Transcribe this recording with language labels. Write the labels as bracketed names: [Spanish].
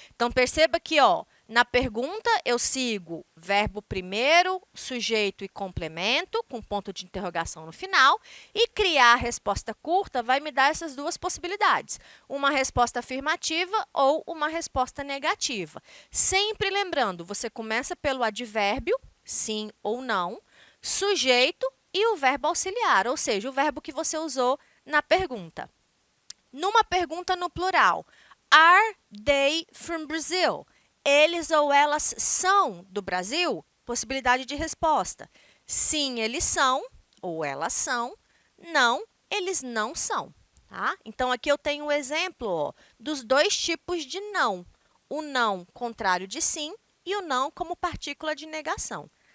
[Portuguese] Então, perceba que, na pergunta eu sigo verbo primeiro, sujeito e complemento, com ponto de interrogação no final, e criar a resposta curta vai me dar essas duas possibilidades, uma resposta afirmativa ou uma resposta negativa. Sempre lembrando, você começa pelo advérbio, sim ou não, sujeito e o verbo auxiliar, ou seja, o verbo que você usou na pergunta. Numa pergunta no plural, [English] are they from Brazil? [Portuguese] Eles ou elas são do Brasil? Possibilidade de resposta. Sim, eles são, ou elas são. Não, eles não são. Tá? Então, aqui eu tenho o exemplo dos dois tipos de não. O não contrário de sim e o não como partícula de negação.